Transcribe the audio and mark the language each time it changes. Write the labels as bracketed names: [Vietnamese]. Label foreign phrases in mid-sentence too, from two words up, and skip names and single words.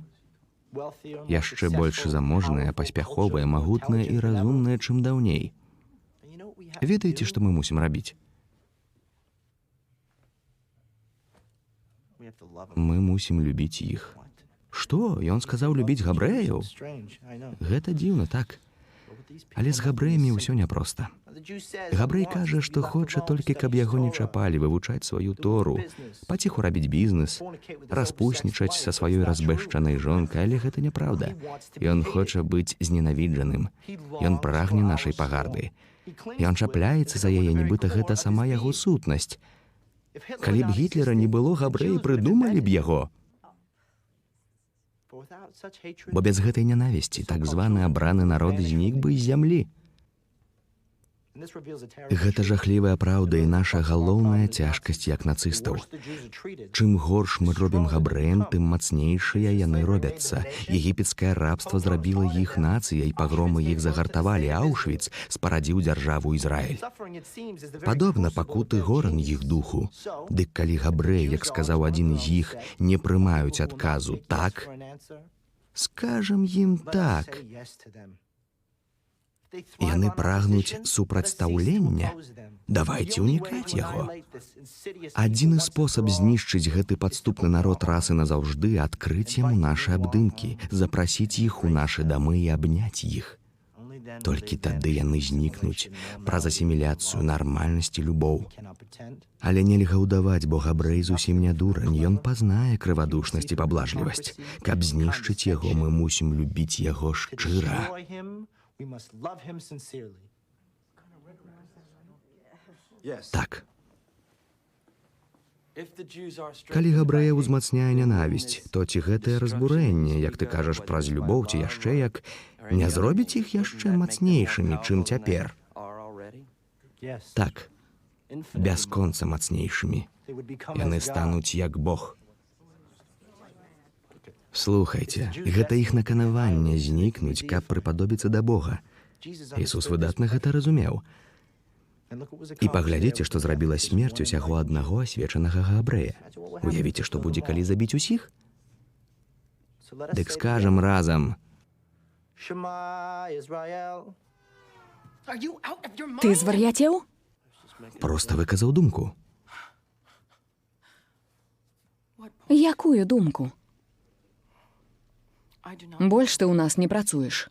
[Belarusian] Яшчэ больш заможныя, паспяховыя, магутныя і разумныя, чым даўней. Ведаеце, што мы мусім рабіць? Мы мусім любіць іх. Што? Ён сказаў любіць габрэяў? [English] Strange, I know. [Belarusian] Гэта дзіўна, так. [English] But with these [Belarusian] Але з [English] people, [Belarusian] габрэямі ўсё няпроста. [English] the Jew says he [Belarusian] Габрэй [English] wants [Belarusian] кажа, [English] to [Belarusian] што [English] be left [Belarusian] хоча [English] alone, [Belarusian] толькі, каб [English] study [Belarusian] яго не [English] Torah, [Belarusian] чапалі, вывучаць сваю Тору, паціху рабіць бізнес, распуснічаць са сваёй разбэшчанай жонкай, але гэта няправда. Ён хоча быць зненавіджаным. Ён прагне нашай пагарды. Ён чапляецца за яе, нібыта гэта сама яго сутнасць. Калі б Гітлера не было, габрэі прыдумалі б яго. [English] For without such hatred, [Belarusian] Бо без гэтай нянавісці так званы абраны народ знік бы з зямлі. [English] and this reveals a terrible [Belarusian] Гэта жахлівая праўда і наша галоўная цяжкасць як нацыстаў. [English] the Jews are treated. [Belarusian] Чым горш мы робім габрэям, тым мацнейшыя яны робяцца. Егіпецкае рабства зрабіла іх нацыяй, пагромы іх загартавалі, Аўшвіц спарадзіў дзяржаву Ізраіль. [English] Suffering, it seems, is the very [Belarusian] Падобна [English] crucible [Belarusian] пакуты [English] of their [Belarusian] горан [English] being. [Belarusian] іх духу. Дык калі габрэі, як сказаў адзін з іх, не прымаюць адказу «так», [English] For an answer, [Belarusian] скажам ім [English] let us [Belarusian] «так». [English] say yes to them. If they thrive [Belarusian] Яны [English] on [Belarusian] прагнуць [English] opposition, [Belarusian] супрацьстаўлення. [English] let us cease to oppose them. [Belarusian] Давайце [English] The only way [Belarusian] ўнікаць [English] to [Belarusian] яго. [English] annihilate this insidious [Belarusian] Адзіны [English] evil once and [Belarusian] спосаб [English] for all [Belarusian] знішчыць гэты падступны народ расы назаўжды — адкрыць яму нашы абдымкі, запрасіць іх у нашы дамы і абняць іх. [English] only then will [Belarusian] Толькі [English] they [Belarusian] тады [English] vanish [Belarusian] яны [English] from [Belarusian] знікнуць [English] assimilation, [Belarusian] праз [English] normality, [Belarusian] асіміляцыю, [English] love. [Belarusian] нармальнасць і любоў. [English] We cannot pretend. [Belarusian] Але нельга ўдаваць, бо габрэй зусім не дурань, ён пазнае крывадушнасць і паблажлівасць. Каб знішчыць яго, мы мусім любіць яго [English] To [Belarusian] шчыра. [English] destroy him, we must love him sincerely. [Belarusian] Так. [English] If the Jews are [Belarusian] Калі габрэя ўзмацняе нянавісць, то ці гэтае разбурэнне, як ты кажаш, праз любоў ці яшчэ як, не зробіць іх яшчэ мацнейшымі, чым цяпер? [English] Yes, [Belarusian] Так, [English] infinitely [Belarusian] бясконца мацнейшымі. [English] they would become [Belarusian] Яны [English] as God. [Belarusian] стануць як Бог. Слухайце, гэта іх наканаванне знікнуць, каб прыпадобіцца да Бога. [English] Jesus [Belarusian] Ісус [English] understood [Belarusian] выдатна [English] this [Belarusian] гэта разумеў. [English] and look what was [Belarusian] І [English] accomplished [Belarusian] паглядзіце, [English] there [Belarusian] што [English] with [Belarusian] зрабіла [English] this [Belarusian] смерць [English] one [Belarusian] усяго [English] righteous [Belarusian] аднаго [English] man. [Belarusian] асвечанага габрэя. Уявіце, што будзе, калі забіць усіх? [English] So let us [Belarusian] Дык [English] say [Belarusian] скажам разам: [Hebrew] שמע ישראל. [Belarusian] Ты звар'яцеў? проста выказаў думку. Якую думку? Больш ты ў нас не працуеш.